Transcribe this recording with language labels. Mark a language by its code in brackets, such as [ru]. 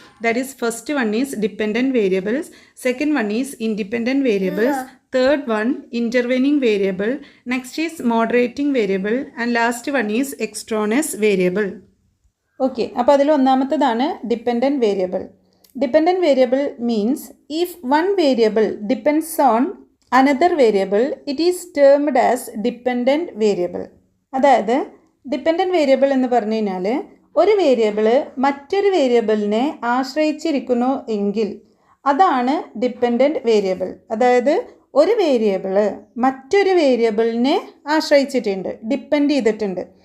[en] That is first one is dependent variables, second one is independent variables, third one intervening variable, next is moderating variable, and last one is extraneous variable. [ml] Okay, അപ്പോൾ അതിൽ ഒന്നാമത്തതാണ് dependent variable. [en] Dependent variable means if one variable depends on another variable, it is termed as dependent variable. [ml] അതായത് dependent variable എന്ന് പറഞ്ഞു കഴിഞ്ഞാൽ ഒരു variable മറ്റൊരു വേരിയബിളിനെ ആശ്രയിച്ചിരിക്കുന്നു എങ്കിൽ അതാണ് ഡിപ്പെൻഡൻറ്റ് വേരിയബിൾ. അതായത് ഒരു വേരിയബിള് മറ്റൊരു വേരിയബിളിനെ ആശ്രയിച്ചിട്ടുണ്ട്, ഡിപ്പെൻഡ് ചെയ്തിട്ടുണ്ട്.